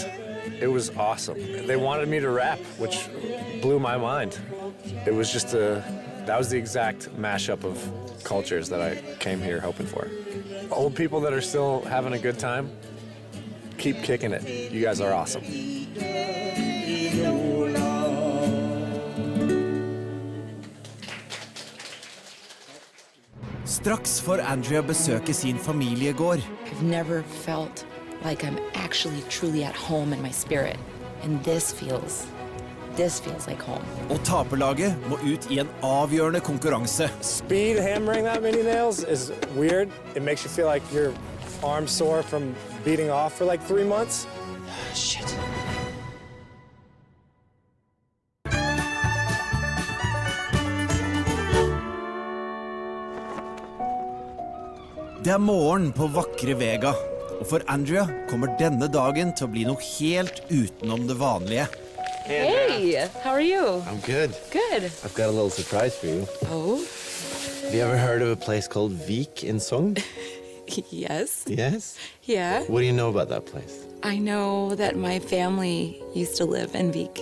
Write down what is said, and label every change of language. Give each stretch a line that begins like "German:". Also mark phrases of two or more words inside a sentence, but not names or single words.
English: It was awesome. They wanted me to rap, which blew my mind. It was just that was the exact mashup of cultures that I came here hoping for. Old people that are still having a good time, keep kicking it. You guys are awesome.
Norwegian: Straks får Andrea besøke sin familiegård.
English: I've never felt like I'm actually truly at home in my spirit. And this feels like home.
Norwegian: Og taperlaget må ut i en avgjørende konkurranse.
English: Speed hammering that many nails is weird. It makes you feel like your arm's sore from beating off for like 3 months. Shit.
Norwegian: Det er morgen på vakre Vega, og for Andrea kommer denne dagen til å bli noe helt utenom det vanlige.
English: Hey, how are you? I'm good. Good. I've got a little surprise for you. Oh? Have you ever heard of a place called Vik in Sogn? Yes. Yes? Yeah. What do you know about that place? I know that my family used to live in Vik.